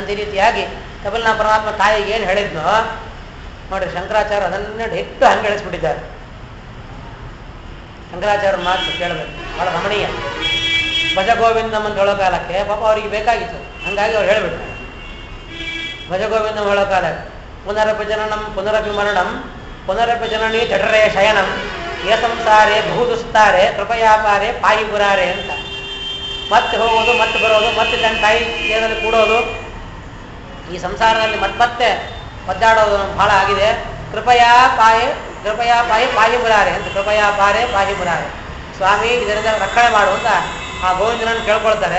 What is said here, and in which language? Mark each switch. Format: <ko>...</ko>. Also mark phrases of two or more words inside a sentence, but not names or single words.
<kn>ಈ ರೀತಿಯಾಗಿ ಕಪಿಲನ ಪರಮಾತ್ಮ ತಾಯಿಗೆ ಏನು ಹೇಳಿದ್ನೋ ನೋಡ್ರಿ, ಶಂಕರಾಚಾರ್ಯ ಅದನ್ನೇ ಹೆಚ್ಚು ಹಂಗೆ ಹೇಳಿಸ್ಬಿಟ್ಟಿದ್ದಾರೆ. ಶಂಕರಾಚಾರ್ಯ ಮಾತು ಕೇಳಬೇಕು, ಬಹಳ ರಮಣೀಯ. ಭಜ ಗೋವಿಂದಂ ಅಂತ ಹೇಳೋ ಕಾಲಕ್ಕೆ ಪಾಪ ಅವರಿಗೆ ಬೇಕಾಗಿತ್ತು, ಹಂಗಾಗಿ ಅವ್ರು ಹೇಳಿಬಿಟ್ರು.</kn> <sa>ಭಜ ಗೋವಿಂದಂ</sa> <kn>ಹೇಳೋ ಕಾಲಕ್ಕೆ</kn> <sa>ಪುನರಪಿ ಜನನಂ ಪುನರಪಿ ಮರಣಂ ಪುನರಪಿ ಜನನಿ ಜಠರೇ ಶಯನಂ ಏ ಸಂಸಾರೇ ಬಹುದುಸ್ತಾರೆ ಕೃಪಯಾಪಾರೆ ಪಾಯಿ ಪುರಾರೆ ಅಂತ.</sa> <kn>ಮತ್ತೆ ಹೋಗೋದು, ಮತ್ತೆ ಬರೋದು, ಮತ್ತೆ ತನ್ನ ತಾಯಿ ದೇಹದಲ್ಲಿ ಕೂಡೋದು, ಈ ಸಂಸಾರದಲ್ಲಿ ಮತ್ತೆ ಒದ್ದಾಡೋದು ಬಹಳ ಆಗಿದೆ.</kn> <sa>ಕೃಪಯಾ ಪಾಯಿ ಪಾಯಿ ಮುರಾರೆ</sa> <kn>ಅಂತ,</kn> <sa>ಕೃಪಯಾ ಪಾರೆ ಪಾಯಿ ಮುರಾರೆ,</sa> <kn>ಸ್ವಾಮಿ ಇದರಿಂದ ರಕ್ಷಣೆ ಮಾಡುವಂತ ಆ ಗೋವಿಂದನನ್ನು ಕೇಳ್ಕೊಳ್ತಾರೆ.</kn>